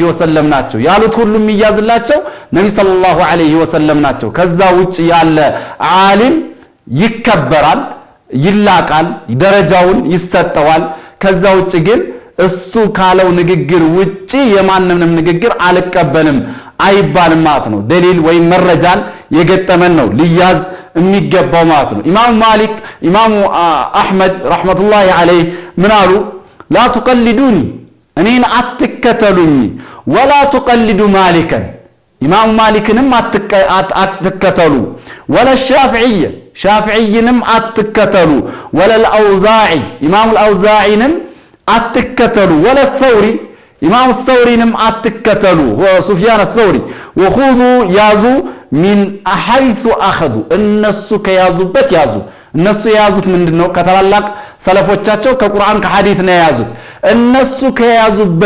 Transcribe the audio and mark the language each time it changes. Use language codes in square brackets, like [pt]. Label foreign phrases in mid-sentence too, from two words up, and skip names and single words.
[am] ወሰለም ናቸው ያሉት ሁሉም ይያዝላቸው ነብይ [ar] صلى الله عليه وسلم [am] ናቸው ከዛ ውጭ ያለ ዓሊም ይከበራል ይላቃል ደረጃውን ይሰጠዋል ከዛ ውጭ ግን እሱ ካለው ንግግር ውጪ የማንንም ንግግር አልቀበልም አይባልም ማለት ነው ደሊል ወይ መረጃን የገጠመን ነው ሊያዝ የሚገባው ማለት ነው ኢማም ማሊክ ኢማም አህመድ [ar] رحمة الله عليه [am] ምን አሉ [ar] لا تقلدوني [am] እኔን አትከተሉኝ [ar] ولا تقلدوا مالكا [am] ኢማሙ ማሊክንም አትከተሉ [ar] ولا الشافعي [am] ሻፊዒንም አትከተሉ [ar] ولا الأوزاعي [am] ኢማሙ አልአውዛዒንም አትከተሉ [ar] ولا الثوري [am] ኢማሙ ተውሪንም አትከተሉ ሱፊያን አልተውሪ ወኹዙ ያዙ [ar] من حيث أخذوا [am] እነሱ ከያዙበት ያዙ እነሱ የያዙት ምንድነው ከተላላቅ ሰለፎቻቸው ከቁርአን ከሐዲስ ነው የያዙት እነሱ ከያዙበት